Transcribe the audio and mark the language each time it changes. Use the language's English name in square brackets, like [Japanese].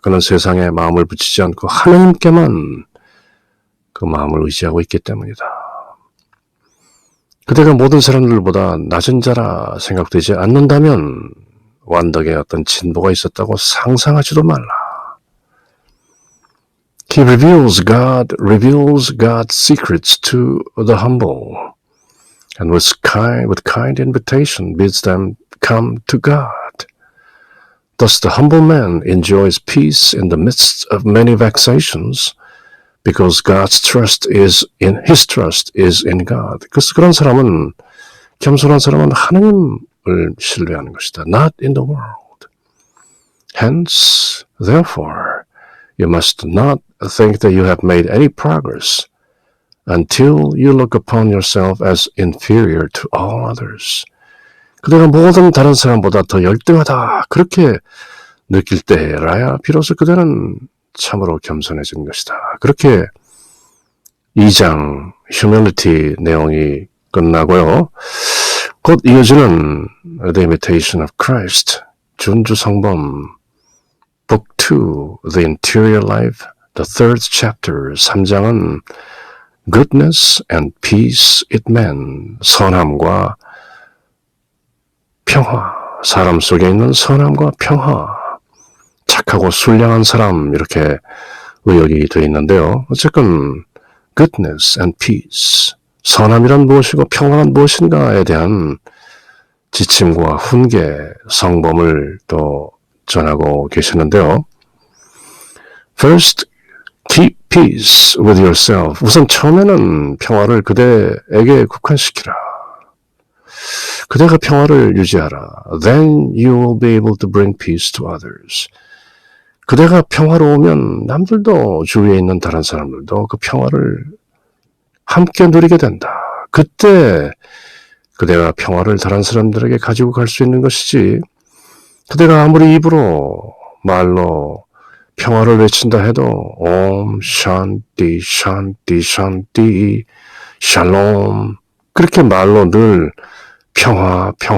[Korean] 그는 세상에 마음을 붙이지 않고 하나님께만 그 마음을 의지하고 있기 때문이다. 그대가 모든 사람들보다 낮은 자라 생각되지 않는다면 완덕에 어떤 진보가 있었다고 상상하지도 말라. [English] He reveals God's secrets to the humble, and with kind invitation bids them come to God. Thus the humble man enjoys peace in the midst of many vexations, because his trust is in God. [Korean] 그래서 그런 사람은, 겸손한 사람은 하나님을 신뢰하는 것이다. [English] Not in the world. Hence, therefore, you must not think that you have made any progress until you look upon yourself as inferior to all others. [Korean] 그대가 모든 다른 사람보다 더 열등하다 그렇게 느낄 때라야 비로소 그대는 참으로 겸손해진 것이다. 그렇게 2장 humility 내용이 끝나고요. 곧 이어지는 The Imitation of Christ, 준주 성범, Book 2, The Interior Life, The Third Chapter, 3장은 [English] Goodness and Peace it meant, [Korean] 선함과 평화, 사람 속에 있는 선함과 평화, 착하고 순량한 사람 이렇게 의역이 되어 있는데요. 어쨌건 Goodness and Peace, 선함이란 무엇이고 평화란 무엇인가에 대한 지침과 훈계, 성범을 또 전하고 계시는데요. [English] First, keep peace with yourself. [Korean] 우선 처음에는 평화를 그대에게 국한시키라. 그대가 평화를 유지하라. [English] Then you will be able to bring peace to others. [Korean] 그대가 평화로우면 남들도 주위에 있는 다른 사람들도 그 평화를 함께 누리게 된다. 그때 그대가 평화를 다른 사람들에게 가지고 갈 수 있는 것이지, 그대가 아무리 입으로 말로 평화를 외친다 해도 옴 샨티 샨티 샨티 샬롬 그렇게 말로 늘 평화